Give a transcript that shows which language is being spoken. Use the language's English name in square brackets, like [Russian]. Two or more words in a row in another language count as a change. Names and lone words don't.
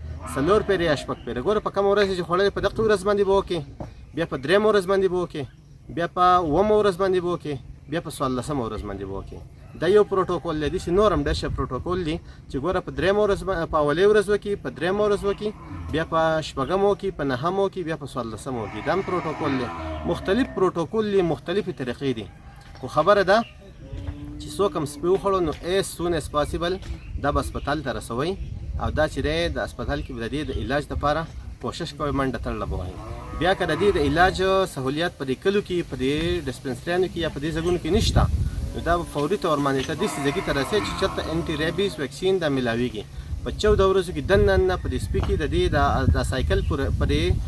[Pashto] 4 پیرې یا 6 پیرې ګوره په کومه ورځ چې خوړلې په دغه ورځ باندې به وکړې بیا په 3 ورځ باندې به وکړې بیا په 9 ورځ باندې به وکړې بیا په 14 ورځ باندې به وکړې دا یو پروتوکول دی داسې نور هم ډېر ښه پروتوکول دی چې ګوره په 3 ورځ په اولې ورځ وکړي په 3 ورځ وکړي بیا په 6 وکړي په 9 وکړي بیا په 14 وکړي دا هم پروتوکول دی مختلف پروتوکول دی مختلفې طریقې دي خو خبره ده چې څوک هم سپي وخوړو نو [English] as soon as possible [Pashto] دا به هسپتال ته رسوئ او دا چې دی د هسپتال کې به د دې د علاج دپاره کوشش کوئ منډه تړله به وهئ بیا که د دې د علاج سهولیات په دې کلو کې په دې ډسپنسریانو کې یا په دې ځایونو کې نشته نو دا به فوري طور باندې ته داسې ځای ته رسې چې چېرته [English] anti rabies vaccine [Pashto] دا میلاویږي په 14 ورځو کې دننه په دې سپي کې د دې د سایکل په دې